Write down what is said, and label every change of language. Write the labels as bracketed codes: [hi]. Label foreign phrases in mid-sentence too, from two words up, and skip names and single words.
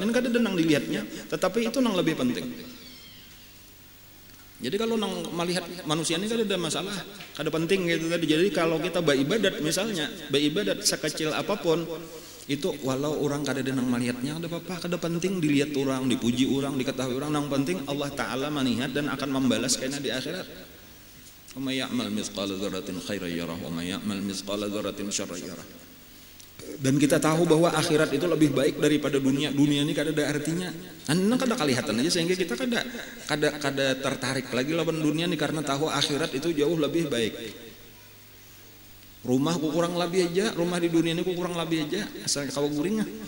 [bjn] Ini kada nang dilihatnya, tetapi itu nang lebih penting. Jadi kalau nang melihat manusia ini kada ada masalah, kada penting gitu tadi. Jadi kalau kita beribadat misalnya, beribadat sekecil apapun, Itu walau orang kada nang melihatnya ada apa-apa, kada penting dilihat orang, dipuji orang, diketahui orang, nang penting Allah Ta'ala melihat dan akan membalas kena di akhirat. [ar] ومن يعمل مثقال ذرة خيرا يره ومن يعمل مثقال ذرة شرا يره. [bjn] Dan kita tahu bahwa akhirat itu lebih baik daripada dunia. Dunia ini kada ada artinya. Nang kada kelihatan aja sehingga kita kada tertarik lagi lawan dunia ini karena tahu akhirat itu jauh lebih baik. Rumah ku kurang lebih aja, rumah di dunia ini ku kurang lebih aja, asal kawa guringnya.